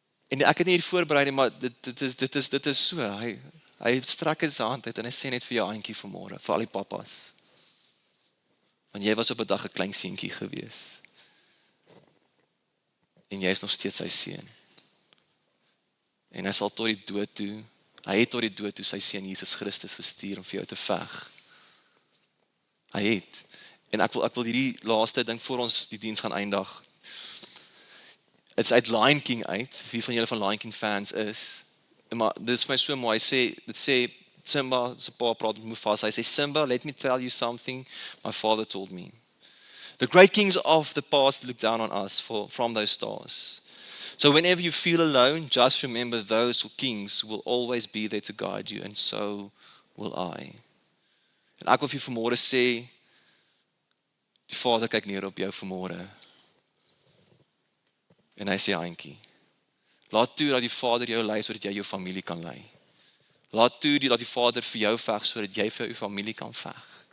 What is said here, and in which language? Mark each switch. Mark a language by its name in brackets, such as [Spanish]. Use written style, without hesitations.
[Afrikaans] En ek het nie hier voorberei nie, maar dit is so. Hy strek in sy hand uit en hy sê net vir jou auntie vanmôre, vir al die papas. Want jy was op 'n dag 'n klein seentjie gewees. En jy is nog steeds sy seun. En hy sal tot die dood toe, hy het tot die dood toe sy seun Jesus Christus gestuur om vir jou te veg. Hy het. En ek wil hierdie laaste ding voor ons die diens gaan eindig. Dit is uit Lion King uit, wie van julle van Lion King fans is. Maar dit is vir my so mooi, dit sê Simba, sy pa praat met Mufasa, hy sê, Simba, [English] let me tell you something my father told me. The great kings of the past look down on us from those stars. So whenever you feel alone, just remember those kings will always be there to guide you, and so will I. [Afrikaans] En ek wil vir vanmôre sê, die Vader kyk neer op jou vanmôre. En hy sê, Auntie, laat toe dat die Vader jou lei, sodat jy jou familie kan lei. Laat toe dat die Vader vir jou veg, sodat jy vir jou familie kan veg.